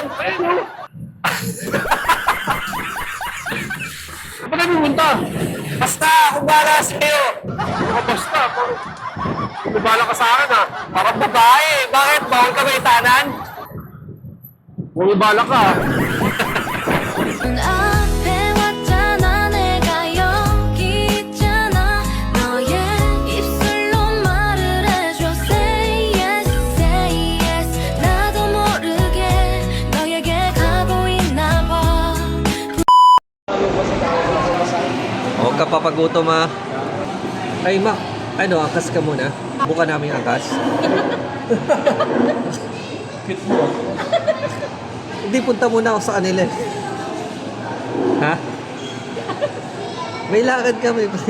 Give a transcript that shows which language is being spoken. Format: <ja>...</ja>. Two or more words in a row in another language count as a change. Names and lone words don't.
<tl>Ayun o. Saan ba tayo pumunta? Basta, kung bahala sa'yo. Mga basta, kumabala ka sa akin ha. Parang babae. Bakit? Bawal ka ba itanan? Kumabala ka ha.</tl> <ko>앞에 왔잖아 내가 여기 있잖아 너의 입술로 말을 해줘</ko> <en>Say yes</en> <ko>나도 모르게 너에게 가고 있나 봐</ko> <tl>Huwag ka papagutom ha. Ay ma, ano, angkas ka muna. Buka namin yung angkas. Hindi, punta muna ako sa kanila. Ha? May lakad kami, pre.</tl>